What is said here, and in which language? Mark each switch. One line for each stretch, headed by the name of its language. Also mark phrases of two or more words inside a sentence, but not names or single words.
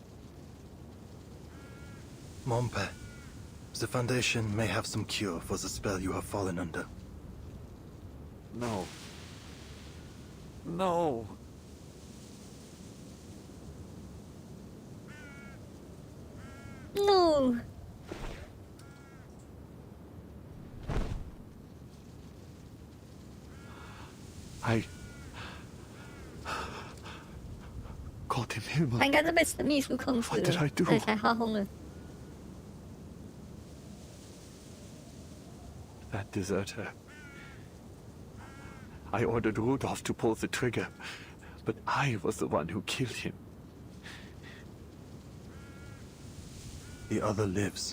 English: Mompe, the Foundation may have some cure for the spell you have fallen under. No. No. No.
German: Gott im Himmel.
Chinese: 他应该是被神秘书控制了，所以才发疯了。
English: That deserter. I ordered Rudolph to pull the trigger, but I was the one who killed him. The other lives.